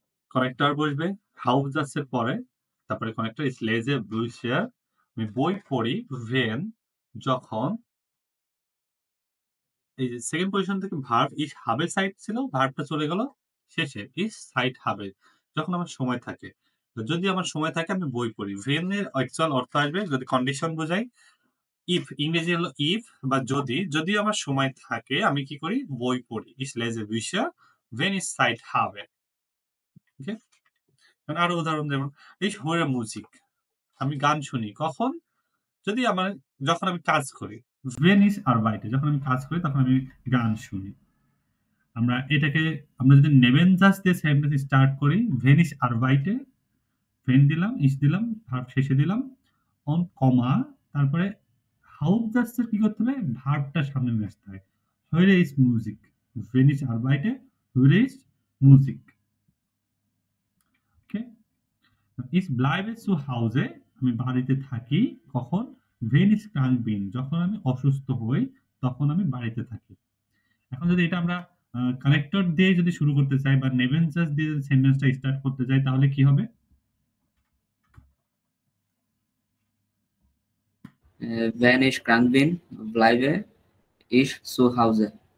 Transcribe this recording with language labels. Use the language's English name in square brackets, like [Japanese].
[Bangla] Connector বসবে Hauptsatz এর পরে, তারপরে কানেক্টর [German] ich lese Bücher [Bangla] আমি বই পড়ি when যখন এই যে সেকেন্ড পজিশন থেকে ভার্ব [German] ich habe Zeit [Bangla] ছিল, ভার্বটা চলে গেল শেষে [German] ich Zeit habe [Bangla] যখন আমার সময় থাকে। তো যদি আমার সময় থাকে আমি বই পড়ি। when এর অ্যাকচুয়াল অর্থ আসবে যদি কন্ডিশন বোঝাই if, ইংরেজি হলো if বা যদি আমার সময় থাকে আমি কি করি? বই পড়ি। [German] ich lese Bücher wenn ich Zeit habe। [Bangla] ওকে? আরো উদাহরণ যেমন [German] ich höre Musik [Bangla] আমি গান শুনি কখন? যদি যখন আমি কাজ করি। [German] Wenn ich arbeite [Bangla] যখন আমি কাজ করি তখন আমি গান শুনি। আমরা যদি নেবেন জাস্ট দিয়ে সেন্টেন্স স্টার্ট করি Wenn ich arbeite wenn দিলাম, ich দিলাম, ভার্ব শেষে দিলাম, on কমা তারপরে Hauptsätze কি করতে হবে? ভার্বটা সামনে নিয়ে আসতে হয়। [German] Höre ich Musik? Wenn ich arbeite, höre ich Musik. [English] Okay? [German] Ich bleibe zu Hause [Bangla] আমি বাড়িতে থাকি কখন? [German] Wenn ich krank bin [Bangla] যখন আমি অসুস্থ হই তখন আমি বাড়িতে থাকি। এখন যদি এটা আমরা কানেক্টর দিয়ে যদি শুরু করতে চাই বা নেবেন জাস্ট দিয়ে সেন্টেন্সটা স্টার্ট করতে চাই তাহলে কি হবে? [German] Wenn ich krank bin, bleibe ich zu Hause.